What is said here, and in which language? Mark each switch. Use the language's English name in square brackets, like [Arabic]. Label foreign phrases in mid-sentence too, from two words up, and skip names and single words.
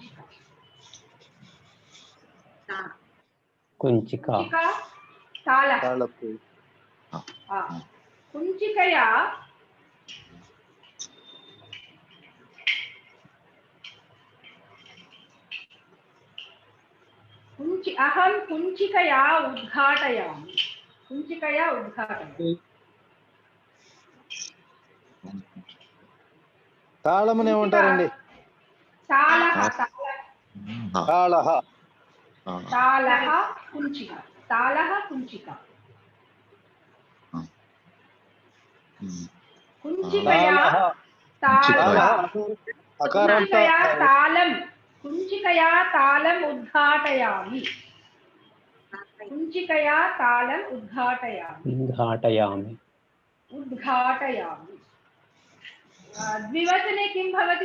[Sanskrit] कुञ्चिका तालः। कुञ्चिकया अहं कुञ्चिकया उद्घाटयामि। [Telugu] తాళమని ఏమంటారండి? [Sanskrit] తాళహ కుञ्चिका। कुञ्चिकया तालम् उद्घाटयामि। द्विवचने किं भवति?